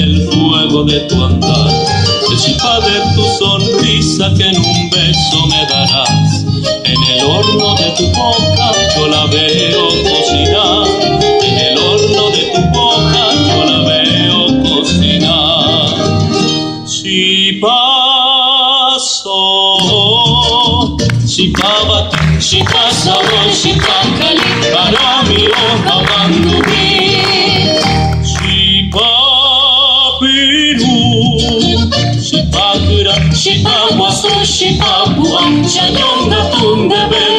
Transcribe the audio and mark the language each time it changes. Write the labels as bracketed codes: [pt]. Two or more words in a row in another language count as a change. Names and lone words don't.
[es] el fuego de tu andar, el chipá de tu sonrisa que en un beso me darás, en el horno de tu boca yo la veo cocinar, en el horno de tu boca yo la veo cocinar. Chipá chipá bate, chipá sabor, chipá caliente, para mi boca mandurí. [gn] Chipá pirú, chipá cura, chipá guazú, chipá púa, chayonga tunde